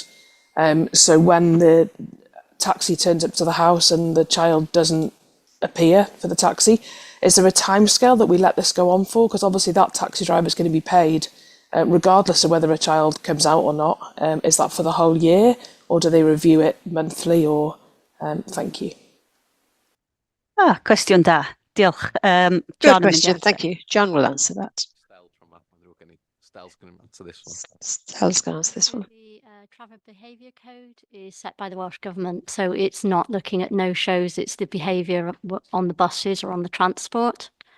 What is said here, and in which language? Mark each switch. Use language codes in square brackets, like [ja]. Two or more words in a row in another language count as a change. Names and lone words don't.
[en] So when the taxi turns up to the house and the child doesn't appear for the taxi, is there a timescale that we let this go on for? Because obviously that taxi driver is going to be paid regardless of whether a child comes out or not. Is that for the whole year, or do they review it monthly? Or thank you. [cy] Cwestiwn da. Diolch. [en] Good question. Thank you. John will answer that. Stel's going to answer this one. Stel's going to answer this one. The travel behaviour code is set by the Welsh Government, so it's not looking at no-shows, it's the behaviour on the buses or on the transport.